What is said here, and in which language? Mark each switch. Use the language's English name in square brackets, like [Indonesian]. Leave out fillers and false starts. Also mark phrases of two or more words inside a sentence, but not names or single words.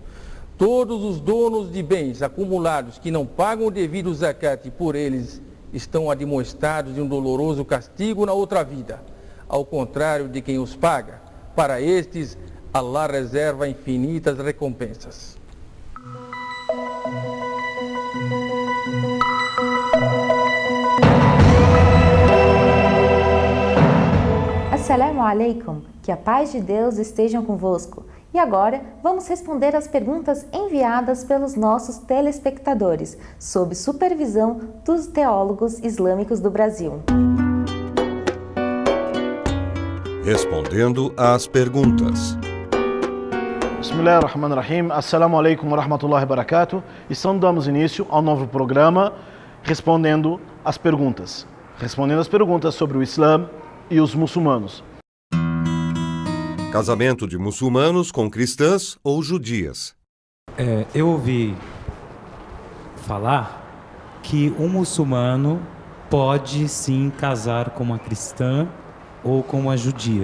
[Portuguese] Todos os donos de bens acumulados que não pagam o devido zakat por eles estão admoestados de um doloroso castigo na outra vida, ao contrário de quem os paga. Para estes, Allah reserva infinitas recompensas. [Arabic] السلام عليكم, [Portuguese] que a paz de Deus esteja convosco. E agora vamos responder as perguntas enviadas pelos nossos telespectadores, sob supervisão dos teólogos islâmicos do Brasil. Respondendo às perguntas. [Arabic] بسم الله الرحمن الرحيم السلام عليكم ورحمة الله وبركاته. [Portuguese] E damos início ao novo programa Respondendo às Perguntas. Respondendo às perguntas sobre o Islã e os muçulmanos. Casamento de muçulmanos com cristãs ou judias. Eu ouvi falar que um muçulmano pode sim casar com uma cristã ou com uma judia.